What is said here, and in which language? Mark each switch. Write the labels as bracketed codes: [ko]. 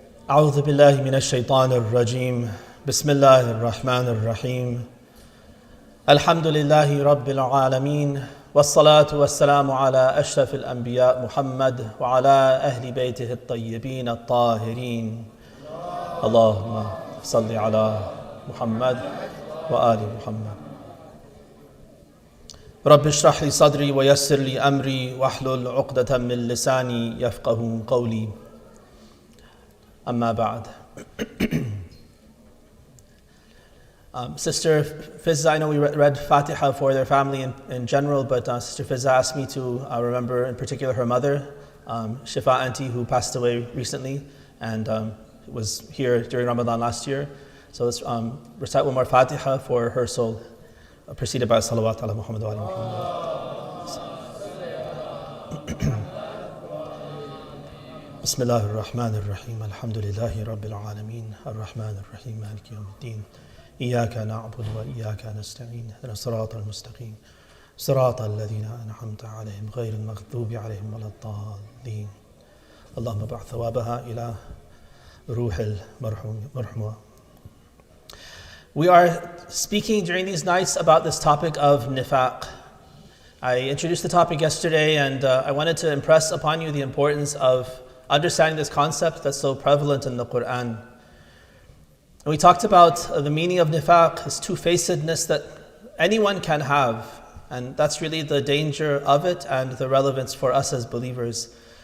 [ar] أعوذ بالله من الشيطان الرجيم بسم الله الرحمن الرحيم الحمد لله رب العالمين والصلاة والسلام على أشرف الأنبياء محمد وعلى أهل بيته الطيبين الطاهرين اللهم صل على محمد وآل محمد رب اشرح لي صدري ويسر لي أمري واحلل عقدة من لساني يفقه قولي Amma ba'd. [en] Sister Fizza, I know we read Fatiha for their family in general, but Sister Fizza asked me to remember in particular her mother, Shifa Auntie, who passed away recently and was here during Ramadan last year. So let's recite one more Fatiha for her soul, preceded by Salawat ala Muhammad wa ala Muhammad. [ar] بسم الله الرحمن الرحيم الحمد لله رب العالمين الرحمن الرحيم مالك يوم الدين إياك نعبد وإياك نستعين اهدنا الصراط المستقيم صراط الذين أنعمت عليهم غير المغضوب عليهم ولا الضالين اللهم ابعث ثوابها إلى روح المرحوم. [en] We are speaking during these nights about this topic of nifaq. I introduced the topic yesterday and I wanted to impress upon you the importance of understanding this concept that's so prevalent in the Quran. And we talked about the meaning of nifaq, this two-facedness that anyone can have, and that's really the danger of it and the relevance for us as believers.